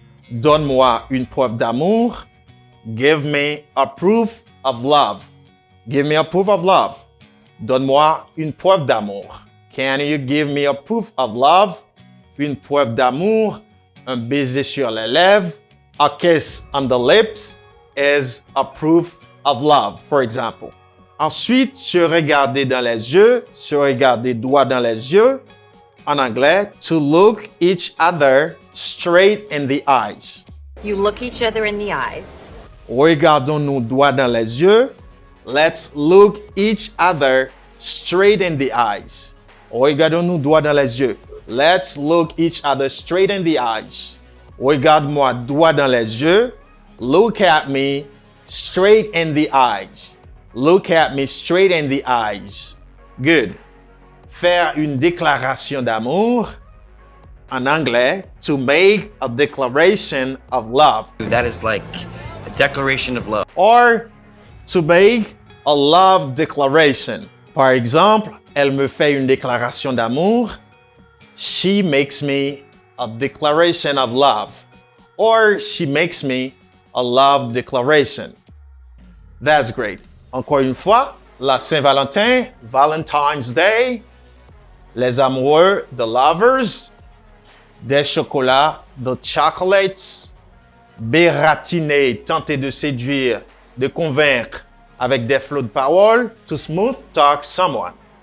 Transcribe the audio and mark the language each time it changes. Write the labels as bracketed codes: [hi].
[fr] Donne-moi une preuve d'amour. [en] Give me a proof of love. Give me a proof of love. [fr] Donne-moi une preuve d'amour. [en] Can you give me a proof of love? [fr] Une preuve d'amour. Un baiser sur les lèvres. [en] A kiss on the lips is a proof of love, for example. [fr] Ensuite, se regarder dans les yeux. Se regarder droit dans les yeux. En anglais, [en] to look each other straight in the eyes. You look each other in the eyes. [fr] Regardons-nous droit dans les yeux. [en] Let's look each other straight in the eyes. [fr] Regardons-nous droit dans les yeux. [en] Let's look each other straight in the eyes. [fr] Regarde-moi droit dans les yeux. [en] Look at me straight in the eyes. Look at me straight in the eyes. Good. [fr] Faire une déclaration d'amour. En anglais, [en] to make a declaration of love. That is like a declaration of love. Or to make a love declaration. [fr] Par exemple, elle me fait une déclaration d'amour. [en] She makes me a declaration of love. Or she makes me a love declaration. That's great. [fr] Encore une fois, la Saint-Valentin, [en] Valentine's Day, [fr] les amoureux, [en] the lovers, [fr] des chocolats, [en] the chocolates, [fr] bératiner, tenter de séduire, de convaincre avec des flots de paroles, [en] to smooth talk someone.